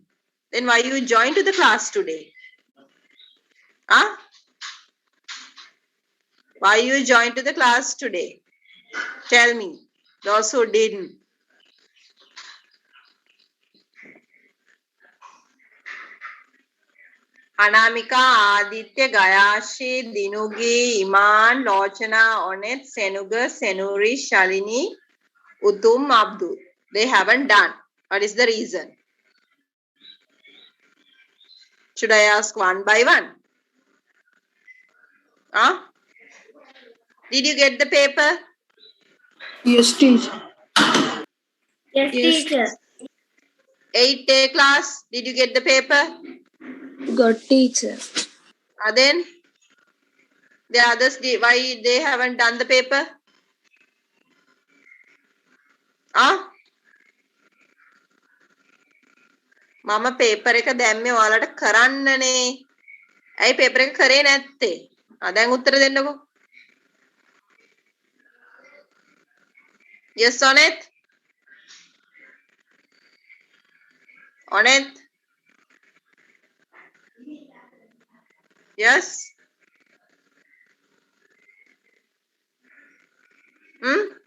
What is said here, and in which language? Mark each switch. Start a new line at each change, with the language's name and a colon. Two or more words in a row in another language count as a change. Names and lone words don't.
English: Then why you joined to the class today? Huh? Why you joined to the class today? Tell me. Those who didn't. Anamika, Aditya, Gayashi, Dinugi, Iman, Lochana, Onet, Senuga, Senuri, Shalini, Utum, Abdul. They haven't done. What is the reason? Should I ask one by one? Huh? Did you get the paper? Yes, teacher. Yes, teacher. 8th class, did you get the paper? Got teacher. Then the others, why they haven't done the paper?
Sinhala: Huh? මම පේපර් එක දැම්මේ ඔයාලට කරන්නනේ. ඇයි පේපර් එක කරේ නැත්තේ? දැන් උත්තර දෙන්නකෝ.
English: Yes, Onet? Onet? Yes? Hmm?